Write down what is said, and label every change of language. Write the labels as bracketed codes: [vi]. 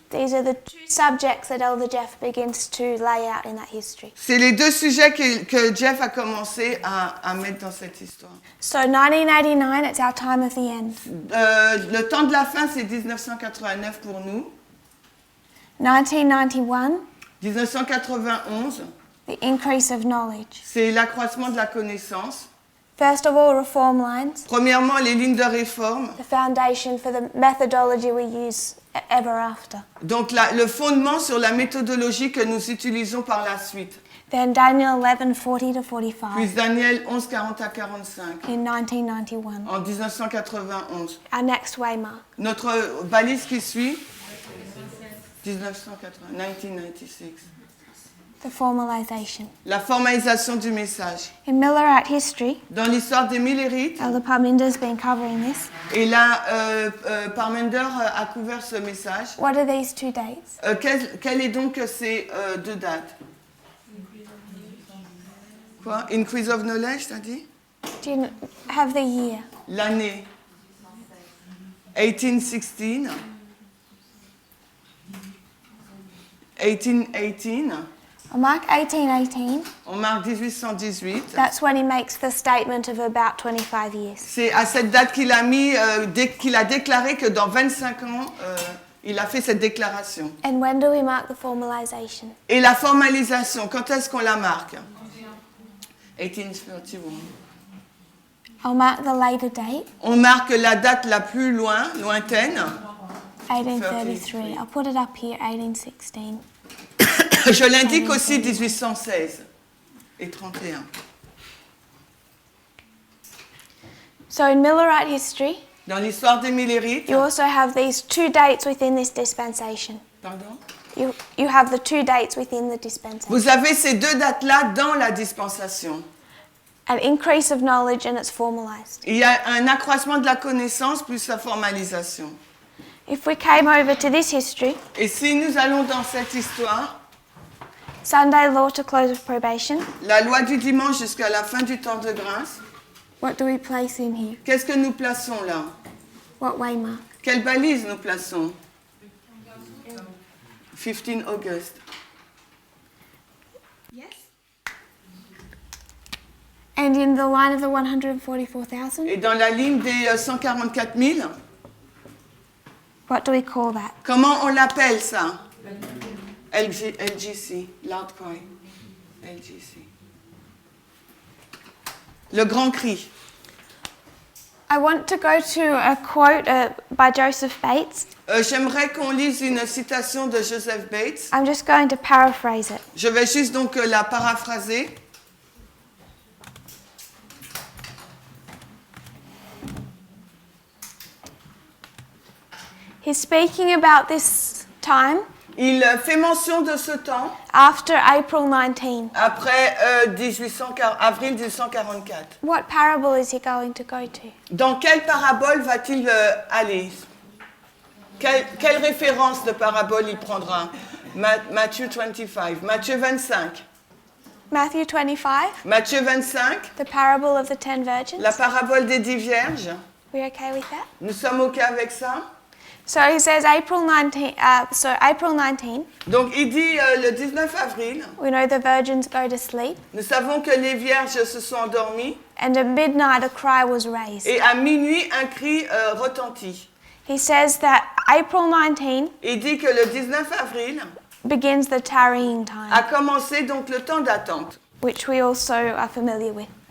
[en] These are the 2 subjects that Elder Jeff begins to lay out in that history. [fr] C'est les 2 sujets que Jeff a commencé à mettre dans cette histoire. [en] So 1989, it's our time of the end. [fr] Le temps de la fin, c'est 1989 pour nous. [en] 1991, [fr] 1991, [en] the increase of knowledge. [fr] c'est l'accroissement de la connaissance. [en] First of all, reform lines, [fr] Premièrement, les lignes de réforme. [en] the foundation for the methodology we use ever after. [fr] Donc, le fondement sur la méthodologie que nous utilisons par la suite. [en] Then Daniel 11:40 to 45 [fr] Puis Daniel 11, 40 à 45 [en] in 1991. [fr] en 1991. [en] Our next waymark. [fr] Notre balise qui suit, 1996. [en] The formalization. [fr] La formalisation du message. [en] In Millerite history, [fr] Dans l'histoire des Millérites, [en] Elder Parminder's been covering this. [fr] et là, Parmender a couvert ce message. [en] What are these 2 dates? [fr] Quelles est donc ces 2 dates? Quoi? [en] Increase of knowledge, [fr] t'as dit? [en] Do you have the year? [fr] L'année 1816, 1818, [en] On Mark 18:18, [fr] on marque 1818. [en] that's when he makes the statement of about 25 years. [fr] C'est à cette date qu'il a qu'il a déclaré que dans 25 ans, il a fait cette déclaration. [en] And when do we mark the formalization? [fr] Et la formalisation, quand est-ce qu'on la marque? [en] 1831. I'll mark the later date, [fr] On marque la date la plus lointaine. [en] 1833. I'll put it up here, 1816. [fr] Je l'indique aussi 1816 et 31. [en] So in Millerite history, [fr] Dans l'histoire des Millérites, [en] you also have these 2 dates within this dispensation. [fr] pardon, [en] You have the 2 dates within the dispensation. [fr] vous avez ces 2 dates-là dans la dispensation. [en] an increase of knowledge and it's formalized. [fr] Il y a un accroissement de la connaissance plus la formalisation. [en] If we came over to this history, [fr] Et si nous allons dans cette histoire, [en] Sunday law to close of probation, [fr] la loi du dimanche jusqu'à la fin du temps de grâce, [en] what do we place in here? [fr] qu'est-ce que nous plaçons là? [en] What waymark? [fr] Quelle balise nous plaçons? [en] 15 August. Yes. And in the line of the 144,000, [fr] Et dans la ligne des 144 000, [en] what do we call that? [fr] comment on l'appelle ça? LGC, Loud Cry. LGC. Le grand cri. [en] I want to go to a quote by Joseph Bates. [fr] J'aimerais qu'on lise une citation de Joseph Bates. [en] I'm just going to paraphrase it. [fr] Je vais juste donc la paraphraser. [en] He's speaking about this time [fr] Il fait mention de ce temps [en] after April 19. [fr] après avril 1844. [en] What parable is he going to go to? [fr] Dans quelle parabole va-t-il aller? Quelle référence de parabole il prendra? Matthieu 25. Matthieu 25. [en] Matthew 25, [fr] Matthieu 25, [en] the parable of the 10 virgins. [fr] la parabole des 10 vierges. [en] We okay with that? [fr] Nous sommes OK avec ça? [en] So he says April 19. April 19. [fr] Donc il dit le 19 avril, [en] We know the virgins go to sleep, [fr] nous savons que les vierges se sont endormies [en] and at midnight a cry was raised. [fr] et à minuit un cri retentit. [en] He says that April 19 [fr] Il dit que le 19 avril [en] begins the tarrying time, [fr] a commencé donc le temps d'attente. [en] which we also are familiar with.